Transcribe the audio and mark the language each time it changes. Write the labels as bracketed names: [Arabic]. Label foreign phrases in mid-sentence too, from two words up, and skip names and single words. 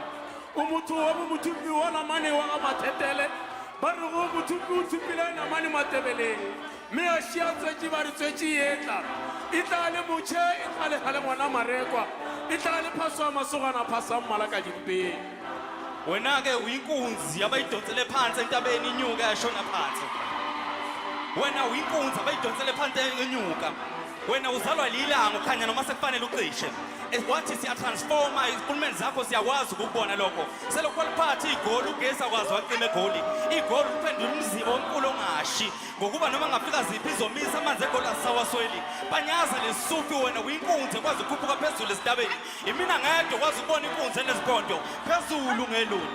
[Northern Sotho] O motho wa bomothumbi wa namane wa ga mathetele. Ba re go mothumbi o thupile namane matebeleng. Mme a šia tswetše ba re tswetše etla. E tla le motšhe e tla le gale ngwana marekwa. E tla le phaso a masogana phasa mmala ka dimpeng. [Zulu] Wena ke uyinkunzi abayidonsele phansi entabeni inyuka yashona phansi. Wena uyinkunzi abayidonsele phansi enyuka. wena uzalwa lilanga ukhanya noma sekufanele ucishe wathi siyatransforma izipulumeni zakho siyakwazi ukubona lokho selokho liphatha igoli ugesi akwazi wacima egoli igoli uphendula umzibo omkhulu ongashi ngokuba noma ngafika ziphi izomisa amanzi egoli asawasweli Panyaza Lesufi wena uyinkunzi kwazi ukukhuphuka phezulu esitabeni imina ngedwa kwazi ukubona inkunzi enezipondo phezulu ngelunda